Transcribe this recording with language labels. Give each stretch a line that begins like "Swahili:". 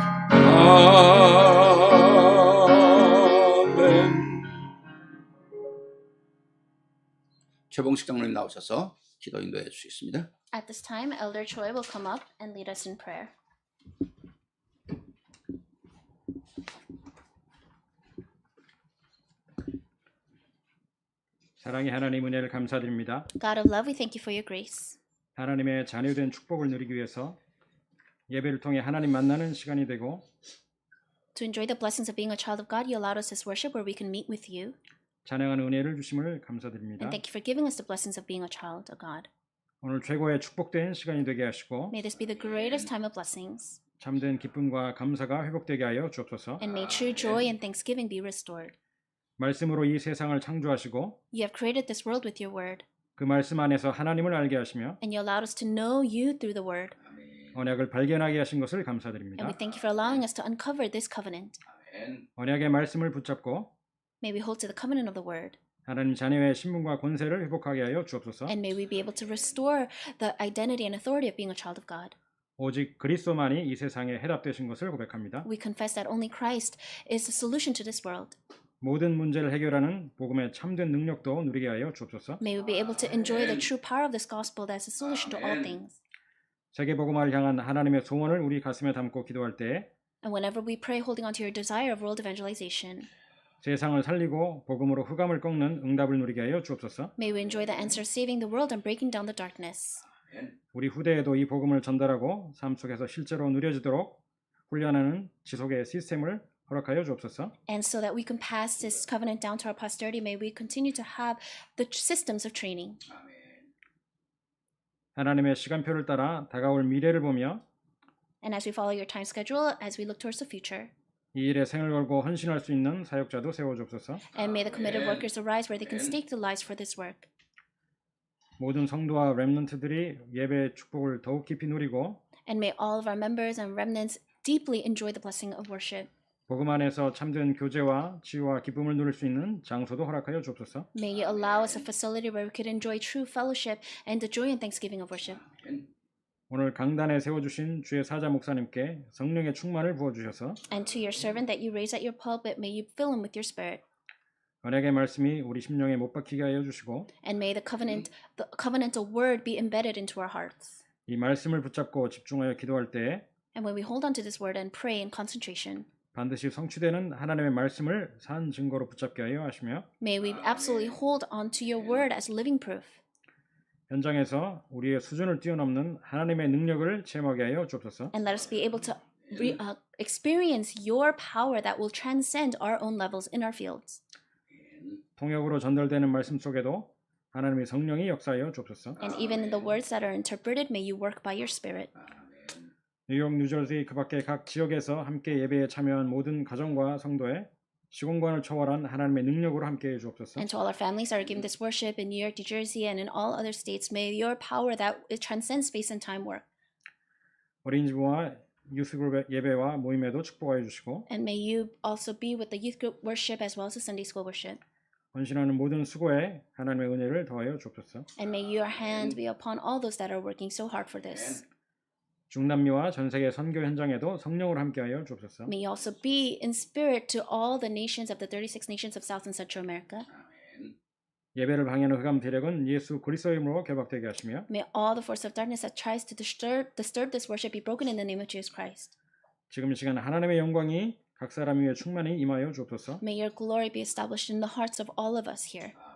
Korean: 아멘. 최봉식 장로님 나오셔서 기도 인도해 주시겠습니다.
English: At this time, Elder Choi will come up and lead us in prayer.
Korean: 사랑의 하나님 은혜를 감사드립니다.
English: God of love, we thank you for your grace.
Korean: 하나님의 자녀된 축복을 누리기 위해서 예배를 통해 하나님 만나는 시간이 되고
English: To enjoy the blessings of being a child of God, you allowed us this worship where we can meet with you.
Korean: 찬양하는 은혜를 주심을 감사드립니다.
English: And thank you for giving us the blessings of being a child of God.
Korean: 오늘 최고의 축복된 시간이 되게 하시고
English: May this be the greatest time of blessings.
Korean: 참된 기쁨과 감사가 회복되게 하여 주옵소서.
English: And may true joy and thanksgiving be restored.
Korean: 말씀으로 이 세상을 창조하시고
English: You have created this world with your word.
Korean: 그 말씀 안에서 하나님을 알게 하시며
English: And you allowed us to know you through the word.
Korean: 언약을 발견하게 하신 것을
English: And
Korean: 감사드립니다.
English: we thank you for allowing us to uncover this covenant.
Korean: 언약의 말씀을 붙잡고
English: May we hold to the covenant of the word.
Korean: 하나님 자녀의 신분과 권세를 회복하게 하여 주옵소서.
English: And may we be able to restore the identity and authority of being a child of God.
Korean: 오직 그리스도만이 이 세상에 해답되신 것을 고백합니다.
English: We confess that only Christ is the solution to this world.
Korean: 모든 문제를 해결하는 복음의 참된 능력도 누리게 하여 주옵소서.
English: May we be able to enjoy the true power of this gospel as a solution to all things.
Korean: 세계 복음화를 향한 하나님의 소원을 우리 가슴에 담고 기도할 때
English: And whenever we pray holding on to your desire of world evangelization,
Korean: 세상을 살리고 복음으로 흑암을 꺾는 응답을 누리게 하여 주옵소서.
English: may we enjoy the answer of saving the world and breaking down the darkness.
Korean: 우리 후대에도 이 복음을 전달하고 삶 속에서 실제로 누려지도록 훈련하는 지속의 시스템을 허락하여 주옵소서.
English: And so that we can pass this covenant down to our posterity, may we continue to have the systems of training.
Korean: 하나님의 시간표를 따라 다가올 미래를 보며
English: And as we follow your time schedule, as we look towards the future,
Korean: 이 일에 생을 걸고 헌신할 수 있는 사역자도 세워 주옵소서.
English: and may the committed workers arise where they can stake their lives for this work.
Korean: 모든 성도와 렘넌트들이 예배의 축복을 더욱 깊이 누리고
English: And may all of our members and remnants deeply enjoy the blessing of worship.
Korean: 복음 안에서 참된 교제와 치유와 기쁨을 누릴 수 있는 장소도 허락하여 주옵소서.
English: May you allow us a facility where we could enjoy true fellowship and the joy and thanksgiving of worship.
Korean: 오늘 강단에 세워주신 주의 사자 목사님께 성령의 충만을 부어주셔서
English: And to your servant that you raise at your pulpit, may you fill him with your spirit.
Korean: 언약의 말씀이 우리 심령에 못 박히게 하여 주시고
English: And may the covenantal word be embedded into our hearts.
Korean: 이 말씀을 붙잡고 집중하여 기도할 때에
English: And when we hold on to this word and pray in concentration,
Korean: 반드시 성취되는 하나님의 말씀을 산 증거로 붙잡게 하여 하시며
English: may we absolutely hold on to your word as living proof.
Korean: 현장에서 우리의 수준을 뛰어넘는 하나님의 능력을 체험하게 하여 주옵소서.
English: And let us be able to experience your power that will transcend our own levels in our fields.
Korean: 통역으로 전달되는 말씀 속에도 하나님의 성령이 역사하여 주옵소서.
English: And even in the words that are interpreted, may you work by your spirit.
Korean: 뉴욕, 뉴저지 그 밖의 각 지역에서 함께 예배에 참여한 모든 가정과 성도의 시공간을 초월한 하나님의 능력으로 함께해 주옵소서.
English: And to all our families that are giving this worship in New York, New Jersey, and in all other states, may your power that transcends space and time work.
Korean: 어린이집과 유스그룹 예배와 모임에도 축복하여 주시고
English: And may you also be with the youth group worship as well as the Sunday school worship.
Korean: 헌신하는 모든 수고에 하나님의 은혜를 더하여 주옵소서.
English: And may your hand be upon all those that are working so hard for this.
Korean: 중남미와 전 세계 선교 현장에도 성령으로 함께하여 주옵소서.
English: May you also be in spirit to all the nations of the 36 nations of South and Central America.
Korean: 예배를 방해하는 흑암 대력은 예수 그리스도의 이름으로 결박되게 하시며
English: May all the force of darkness that tries to disturb this worship be broken in the name of Jesus Christ.
Korean: 지금 이 시간 하나님의 영광이 각 사람 위에 충만히 임하여 주옵소서.
English: May your glory be established in the hearts of all of us here.